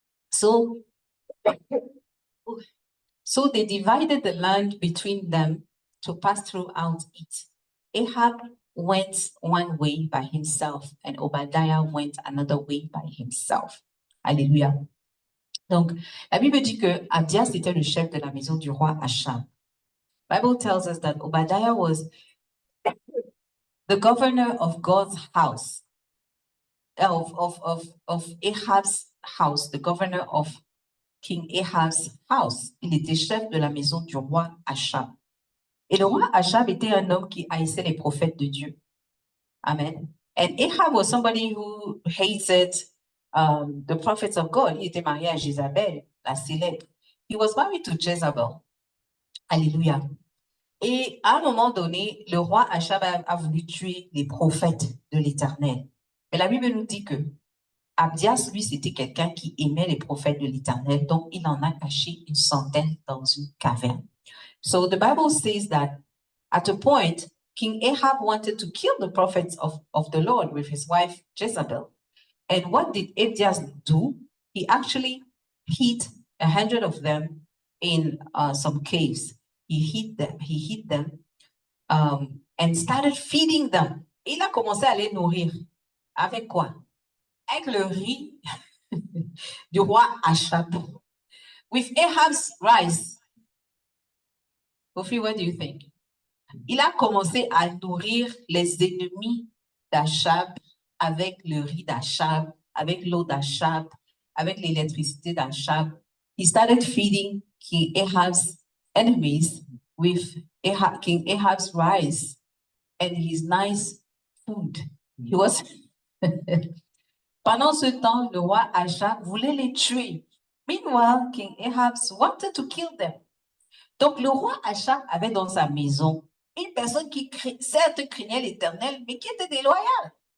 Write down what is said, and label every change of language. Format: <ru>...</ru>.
<en>So they divided the land between them to pass throughout it. Ahab went one way by himself, and Obadiah went another way by himself. Alléluia.</en> <fr>Donc, la Bible dit que Abdias était le chef de la maison du roi Achab.</fr> <en>Bible tells us that Obadiah was the governor of God's house, of Ahab's house, the governor of King Ahab's house.</en> <fr>Il était chef de la maison du roi Achab. Et le roi Achab était un homme qui haïssait les prophètes de Dieu. Amen.</fr> <en>And Ahab was somebody who hated the prophets of God.</en> <fr>Il était marié à Jézabel, la célèbre.</fr> <en>He was married to Jezebel. Alléluia.</en> <fr>Et à un moment donné, le roi Achab a voulu tuer les prophètes de l'Éternel. Mais la Bible nous dit que Abdias, lui, c'était quelqu'un qui aimait les prophètes de l'Éternel, donc il en a caché une centaine dans une caverne.</fr> <en>So the Bible says that at a point, King Ahab wanted to kill the prophets of the Lord with his wife Jezebel. And what did Abdias do? He actually hid 100 of them in some caves. He hid them and started feeding them.</en> <fr>Il a commencé à les nourrir. Avec quoi? Avec le riz du roi Achab.</fr> <en>With Ahab's rice. Kofi, what do you think?</en> <fr>Il a commencé à nourrir les ennemis d'Achab avec le riz d'Achab, avec l'eau d'Achab, avec l'électricité d'Achab.</fr> <en>He started feeding King Ahab's enemies with King Ahab's rice and his nice food. He was</en> <fr>Pendant ce temps, le roi Achab voulait les tuer.</fr> <en>Meanwhile, King Ahab wanted to kill them.</en> <fr>Donc, le roi Achab avait dans sa maison une personne qui, certes, craignait l'Éternel, mais qui était déloyale.</fr>